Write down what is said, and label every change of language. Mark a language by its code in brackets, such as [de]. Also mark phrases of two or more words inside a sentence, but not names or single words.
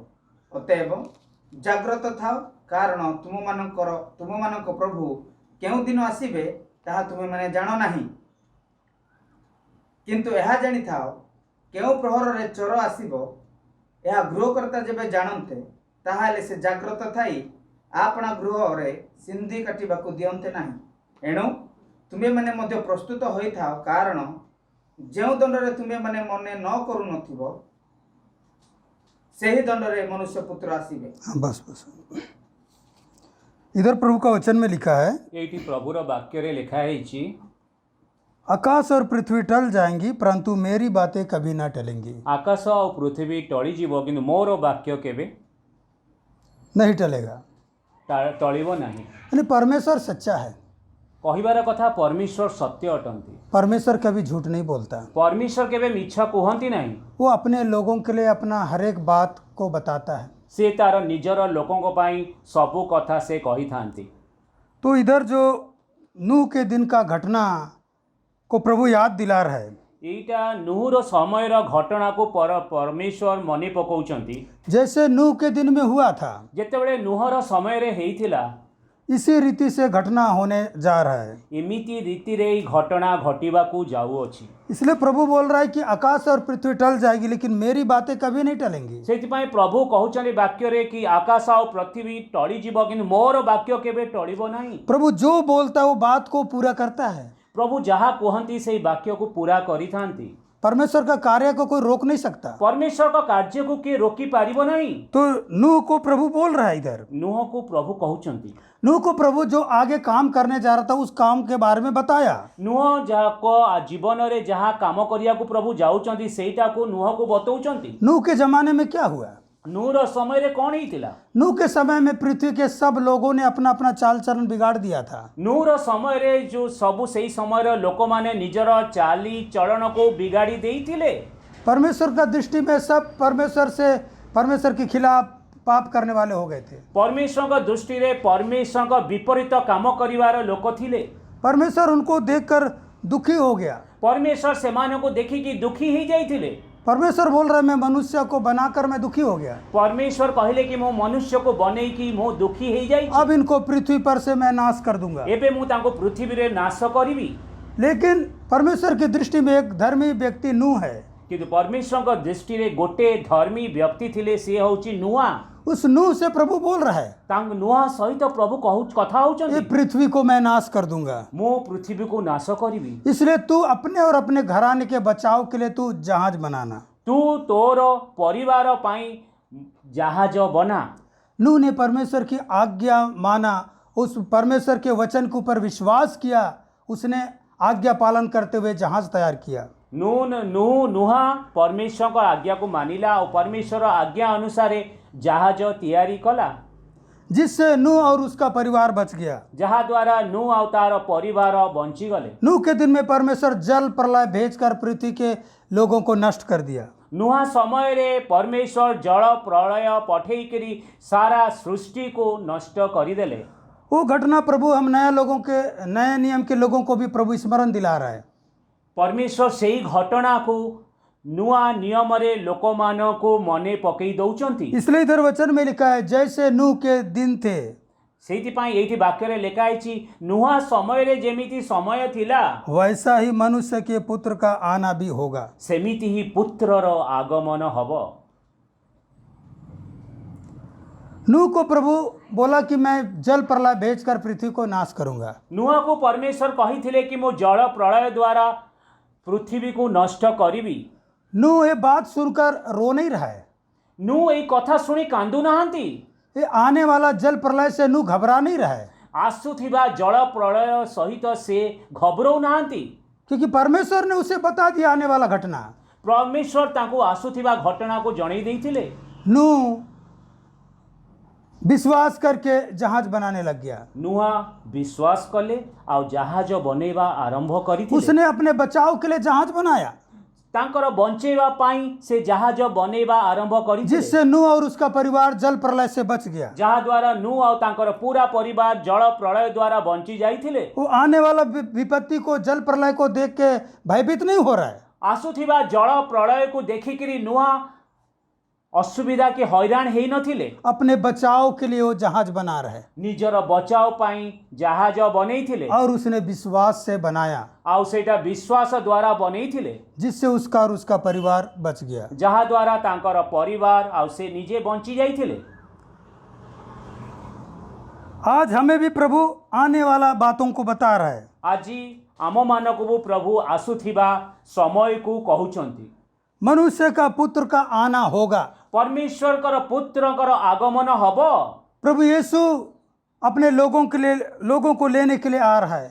[or] ଅତଏବ ଜାଗ୍ରତ ଥାଅ କାରଣ ତୁମ ମାନଙ୍କ ପ୍ରଭୁ କେଉଁ ଦିନ ଆସିବେ ତାହା ତୁମେ ମାନେ ଜାଣ ନାହିଁ �କିନ୍ତୁ ଏହା ଜାଣି ଥାଅ କେଉଁ ପ୍ରହର ରେ ଚୋର ଆସିବ ଏହା ଗୃହକର୍ତ୍ତା ଯେବେ ଜାଣନ୍ତେ ତାହାହେଲେ ସେ ଜାଗ୍ରତ ଥାଇ ଆପଣା ଗୃହ ରେ ସିନ୍ଧି କାଟିବାକୁ ଦିଅନ୍ତେ ନାହିଁ ଏଣୁ ତୁମେ ମାନେ ମଧ୍ୟ ପ୍ରସ୍ତୁତ ହୋଇଥାଅ, କାରଣ ଯେଉଁ ଦଣ୍ଡରେ ତୁମେ ମାନେ ମନେ ନ କରୁନଥିବ ସେହି ଦଣ୍ଡରେ ମନୁଷ୍ୟ ପୁତ୍ର ଆସିବେ। [hi] हाँ, बस बस। इधर प्रभु का वचन में लिखा है, [or] ଏଇଠି ପ୍ରଭୁର ବାକ୍ୟରେ ଲେଖା ହେଇଛି, [hi] आकाश और पृथ्वी टल जाएंगी परंतु मेरी बातें कभी ना टलेंगी। [or] ଆକାଶ ଆଉ ପୃଥିବୀ ଟଳିଯିବ କିନ୍ତୁ ମୋର ବାକ୍ୟ କେବେ [hi] नहीं टलेगा। [or] ଟଳିବ ନାହିଁ। [hi] यानी परमेश्वर सच्चा है। [or] କହିବାର କଥା ପରମେଶ୍ୱର ସତ୍ୟ ଅଟନ୍ତି। [hi] परमेश्वर कभी झूठ नहीं बोलता। [or] ପରମେଶ୍ୱର କେବେ ମିଛ କୁହନ୍ତି ନାହିଁ। [hi] वो अपने लोगों के लिए अपना हर एक बात को बताता है। [or] ସେ ତାର ନିଜର ଲୋକଙ୍କ ପାଇଁ ସବୁ କଥା ସେ କହିଥାନ୍ତି। [hi] तो इधर जो नूह के दिन का घटना को प्रभु याद दिला रहा है, [or] ଏଇଟା ନୁହର ସମୟର ଘଟଣାକୁ ପରମେଶ୍ୱର ମନେ ପକାଉଛନ୍ତି। [hi] जैसे नूह के दिन में हुआ था [or] ଯେତେବେଳେ ନୁହର ସମୟରେ ହେଇଥିଲା [hi] इसी रीति से घटना होने जा रहा है। [or] ଏମିତି ରୀତିରେ ଏଇ ଘଟଣା ଘଟିବାକୁ ଯାଉଅଛି। [hi] इसलिए प्रभु बोल रहा है कि आकाश और पृथ्वी टल जाएगी लेकिन मेरी बातें कभी नहीं टलेंगी। [or] ସେଥିପାଇଁ ପ୍ରଭୁ କହୁଛନ୍ତି ବାକ୍ୟରେ କି ଆକାଶ ଆଉ ପୃଥିବୀ ଟଳିଯିବ କିନ୍ତୁ ମୋର ବାକ୍ୟ କେବେ ଟଳିବ ନାହିଁ। [hi] प्रभु जो बोलता है वो बात को पूरा करता है। [or] ପ୍ରଭୁ ଯାହା କୁହନ୍ତି ସେଇ ବାକ୍ୟକୁ ପୁରା କରିଥାନ୍ତି। [hi] परमेश्वर का कार्य को कोई रोक नहीं सकता। [or] ପରମେଶ୍ୱରଙ୍କ କାର୍ଯ୍ୟକୁ କିଏ ରୋକି ପାରିବ ନାହିଁ। [hi] तो नूह को प्रभु बोल रहा है इधर, [or] ନୁହକୁ ପ୍ରଭୁ କହୁଛନ୍ତି। [hi] नूह को प्रभु जो आगे काम करने जा रहा था उस काम के बारे में बताया। [or] ନୁହ ଯାହାକୁ ଜୀବନରେ ଯାହା କାମ କରିବାକୁ ପ୍ରଭୁ ଯାଉଛନ୍ତି ସେଇଟାକୁ ନୁହକୁ ବତଉଛନ୍ତି। [hi] नूह के जमाने में क्या हुआ? [or] ନୁହର ସମୟରେ କ'ଣ ହେଇଥିଲା? [hi] नूह के समय में पृथ्वी के सब लोगों ने अपना अपना चाल चलन बिगाड़ दिया था। [or] ନୁହର ସମୟରେ ଯେଉଁ ସବୁ ସେଇ ସମୟର ଲୋକମାନେ ନିଜର ଚାଲି ଚଳଣକୁ ବିଗାଡ଼ି ଦେଇଥିଲେ। [hi] परमेश्वर का दृष्टि में सब परमेश्वर के खिलाफ पाप करने वाले हो गए थे। [or] ପରମେଶ୍ୱରଙ୍କ ଦୃଷ୍ଟିରେ ପରମେଶ୍ୱରଙ୍କ ବିପରୀତ କାମ କରିବାର ଲୋକ ଥିଲେ। [hi] परमेश्वर उनको देखकर दुखी हो गया। [or] ପରମେଶ୍ୱର ସେମାନଙ୍କୁ ଦେଖିକି ଦୁଃଖୀ ହେଇଯାଇଥିଲେ। [hi] परमेश्वर बोल रहा है मैं मनुष्य को बनाकर मैं दुखी हो गया। [or] ପରମେଶ୍ୱର କହିଲେ କି ମୁଁ ମନୁଷ୍ୟକୁ ବନେଇକି ମୁଁ ଦୁଃଖୀ ହେଇଯାଇଛି। [hi] अब इनको पृथ्वी पर से मैं नाश कर दूंगा। [or] ଏବେ ମୁଁ ତାଙ୍କୁ ପୃଥିବୀରେ ନାଶ କରିବି। [hi] लेकिन परमेश्वर की दृष्टि में एक धर्मी व्यक्ति नूह है। [or] କିନ୍ତୁ ପରମେଶ୍ୱରଙ୍କ ଦୃଷ୍ଟିରେ ଗୋଟେ ଧର୍ମୀ ବ୍ୟକ୍ତି ଥିଲେ, ସିଏ ହେଉଛି ନୂଆ। [hi] उस नूह से प्रभु बोल रहा है [or] ତାଙ୍କ ନୂଆ ସହିତ ପ୍ରଭୁ କଥା [hi] ये [or] ହଉଛନ୍ତି, [hi] पृथ्वी को मैं नाश कर दूंगा। [or] ମୁଁ ପୃଥିବୀକୁ ନାଶ କରିବି। [hi] इसलिए तू अपने और अपने घराने के बचाव के लिए तू जहाज बनाना। [or] ତୁ ତୋର ପରିବାର ପାଇଁ ଜାହାଜ ବନା। [hi] नूह ने परमेश्वर की आज्ञा माना, उस परमेश्वर के वचन के ऊपर विश्वास किया, उसने आज्ञा पालन करते हुए जहाज तैयार किया। [or] ନୁହା ପରମେଶ୍ୱରଙ୍କ ଆଜ୍ଞାକୁ ମାନିଲା ଆଉ ପରମେଶ୍ୱର ଆଜ୍ଞା ଅନୁସାରେ ଜାହାଜ ତିଆରି କଲା, [hi] जिससे नूह और उसका परिवार बच गया। [or] ଯାହାଦ୍ୱାରା ନୁ ଆଉ ତାର ପରିବାର ବଞ୍ଚିଗଲେ। [hi] नूह के दिन में परमेश्वर जल प्रलय भेजकर पृथ्वी के लोगों को नष्ट कर दिया। [or] ନୂଆ ସମୟରେ ପରମେଶ୍ୱର ଜଳ ପ୍ରଳୟ ପଠେଇକରି ସାରା ସୃଷ୍ଟିକୁ ନଷ୍ଟ କରିଦେଲେ। [hi] वो घटना प्रभु हम नए नियम के लोगों को भी प्रभु स्मरण दिला रहा है। [or] ପରମେଶ୍ୱର ସେଇ ଘଟଣାକୁ ନୂଆ ନିୟମରେ ଲୋକମାନଙ୍କୁ ମନେ ପକେଇ ଦଉଛନ୍ତି। [hi] इसलिए इधर वचन में लिखा है जैसे नूह के दिन थे। [or] ସେଇଥିପାଇଁ ଏଇଠି ବାକ୍ୟରେ ଲେଖା ହେଇଛି ନୂଆ ସମୟରେ ଯେମିତି ସମୟ ଥିଲା [hi] वैसा ही मनुष्य के पुत्र का आना भी होगा। [or] ସେମିତି ହିଁ ପୁତ୍ରର ଆଗମନ ହବ। [hi] नूह को प्रभु बोला कि मैं जल प्रलय भेजकर पृथ्वी को नाश करूंगा। [or] ନୂଆକୁ ପରମେଶ୍ୱର କହିଥିଲେ କି ମୁଁ ଜଳ ପ୍ରଳୟ ଦ୍ୱାରା ପୃଥିବୀକୁ ନଷ୍ଟ କରିବି। [hi] नूह ये बात सुनकर रो नहीं रहा है। [or] ନୁ ଏଇ କଥା ଶୁଣି କାନ୍ଦୁ ନାହାନ୍ତି। [hi] ये आने वाला जल प्रलय से नूह घबरा नहीं रहा है, [or] ଆସୁଥିବା ଜଳ ପ୍ରଳୟ ସହିତ ସେ ଘବରଉ ନାହାନ୍ତି। [hi] क्योंकि परमेश्वर ने उसे बता दिया आने वाला घटना। [or] ପରମେଶ୍ୱର ତାଙ୍କୁ ଆସୁଥିବା ଘଟଣାକୁ ଜଣେଇ ଦେଇଥିଲେ। [hi] नूह विश्वास करके जहाज बनाने लग गया। [or] ନୂଆ ବିଶ୍ୱାସ କଲେ ଆଉ ଜାହାଜ ବନେଇବା ଆରମ୍ଭ କରିଥିଲେ। [hi] उसने अपने बचाव के लिए जहाज बनाया, [or] ତାଙ୍କର ବଞ୍ଚେଇବା ପାଇଁ ସେ ଜାହାଜ ବନେଇବା ଆରମ୍ଭ କରିଥିଲେ, [hi] जिससे नूह और उसका परिवार जल प्रलय से बच गया। [or] ଯାହାଦ୍ୱାରା ନୁ ଆଉ ତାଙ୍କର ପୁରା ପରିବାର ଜଳ ପ୍ରଳୟ ଦ୍ୱାରା ବଞ୍ଚି ଯାଇଥିଲେ। [hi] वो आने वाला विपत्ति को, जल प्रलय को देख के भयभीत नहीं हो रहा है। [or] ଆସୁଥିବା ଜଳ ପ୍ରଳୟକୁ ଦେଖିକିରି ନୂଆ ଅସୁବିଧା କି ହଇରାଣ ହେଇନଥିଲେ। [hi] अपने बचाव के लिए वो जहाज बना रहा है [or] ନିଜର ବଚାव ପାଇଁ ଜାହାଜ ବନେଇଥିଲେ [hi] और उसने विश्वास से बनाया, [or] ଆଉ ସେଇଟା ବିଶ୍ୱାସ ଦ୍ୱାରା ବନେଇଥିଲେ, [hi] जिससे उसका और उसका परिवार बच गया। [or] ଯାହାଦ୍ୱାରା ତାଙ୍କର ପରିବାର ଆଉ ସେ ନିଜେ ବଞ୍ଚି ଯାଇଥିଲେ। [hi] आज हमें भी प्रभु आने वाला बातों को बता रहा है। [or] ଆଜି ଆମ ମାନଙ୍କ ପ୍ରଭୁ ଆସୁଥିବା ସମୟ କୁ କହୁଛନ୍ତି [hi] मनुष्य का पुत्र का आना होगा। [or] ପରମେଶ୍ୱର କର ପୁତ୍ର କର ଆଗମନ ହବ। [hi] प्रभु यीशु अपने लोगों को लेने के लिए आ रहा है।